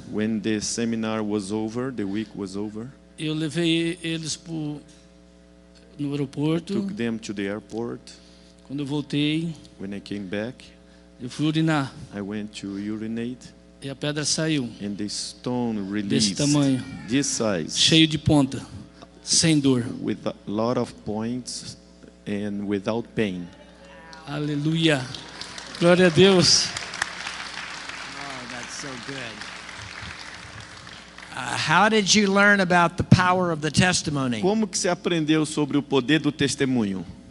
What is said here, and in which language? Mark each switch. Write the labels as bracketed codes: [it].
[en] When the seminar was over, the week was over. [pt] Eu levei eles no aeroporto. [en] I took them to the airport. [pt] Quando eu voltei, [en] when I came back, [pt] eu fui urinar. [en] I went to urinate. [pt] E a pedra saiu. [en] And the stone released. [pt] Desse tamanho. [en] This size. [pt] Cheio de ponta. Sem dor. [en] With a lot of points and without pain. [pt] Aleluia. Glória a Deus. [en] Oh, that's so good. How did you learn about the power of the testimony? [pt] Como que você aprendeu sobre o poder do testemunho?